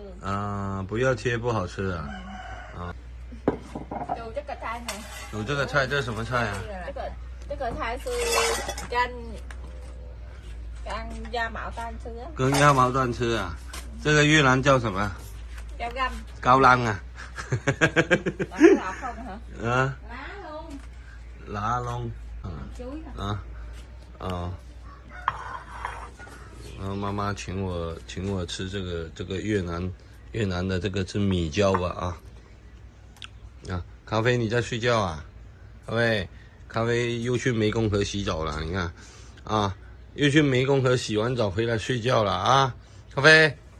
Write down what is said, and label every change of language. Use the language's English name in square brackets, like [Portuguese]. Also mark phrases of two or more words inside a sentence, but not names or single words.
[Chinese] 不要切不好吃啊。煮这个菜呢？煮这个菜，这是什么菜啊？这个菜是跟鸭毛蛋吃。跟鸭毛蛋吃啊？这个越南叫什么？叫găm。高粱啊。 [Vietnamese] lá không hả? Lá lông. Chuối hả? [Chinese] 然后妈妈请我吃这个越南的这个是米椒吧啊。咖啡你在睡觉啊？咖啡又去湄公河洗澡了，你看啊，又去湄公河洗完澡回来睡觉了啊，咖啡。